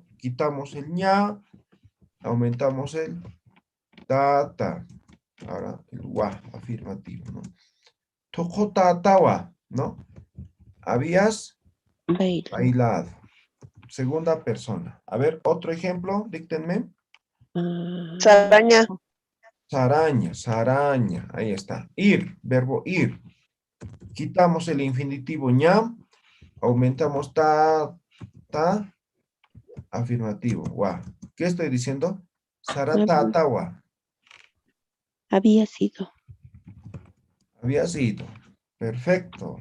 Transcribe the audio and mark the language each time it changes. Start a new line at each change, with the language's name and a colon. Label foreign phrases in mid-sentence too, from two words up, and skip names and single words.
Spanish: Quitamos el ña, aumentamos el tata. Ahora el wa, afirmativo, ¿no? Tocotatawa, ¿no? Habías Bailo. bailado. Segunda persona. A ver, otro ejemplo, díctenme. Saraña. Saraña, saraña, ahí está. Ir, verbo ir. Quitamos el infinitivo ña, aumentamos ta, afirmativo, wa. ¿Qué estoy diciendo? Saratatawa. Había sido. Había sido. Perfecto.